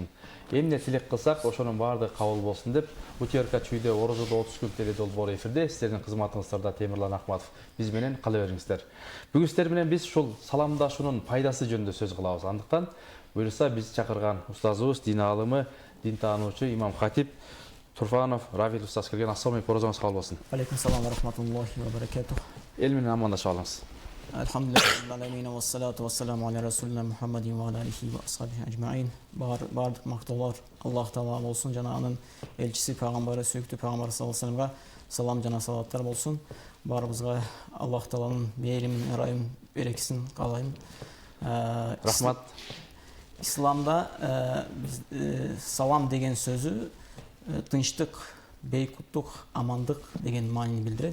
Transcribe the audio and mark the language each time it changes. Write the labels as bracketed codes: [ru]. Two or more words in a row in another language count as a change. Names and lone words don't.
[ky] Эмне тилек кылсак, ошонун баардыгы кабыл болсун деп, УТРК чүйдө орозодо 30 күн теледолбоор эфирде сиздердин кызматыңыздарда Темирлан Акматов. Биз менен кала бериңиздер. Бүгүн сиздер менен биз ушул саламдашуунун пайдасы жөнүндө сөз кылабыз. Андыктан буюрса биз чакырган устазыбыз, дин аалымы, дин таануучу имам хатип Турфанов Равил устаз келген. [ar] السلام عليكم, [ky] орозуңуз кабыл болсун. [ar] عليكم السلام ورحمة الله وبركاته. [ky] Эл менен амандашып алыңыз. [ar] الحمد لله والصلاة والسلام على رسولنا محمد وعليه وأصحابه أجمعين. [ky] Бардык мактоолор Аллах Таала болсун, жана анын элчиси пайгамбары, сүйүктүү пайгамбар [ar] صلى الله عليه وسلم [ky] салам жана салаваттар болсун. Баарыбызга Аллах Тааланын мээрин, ырайым, берекесин каалайм. Рахмат. Исламда салам деген сөзү тынчтык, бейкуттук, амандык деген маанини билдирет.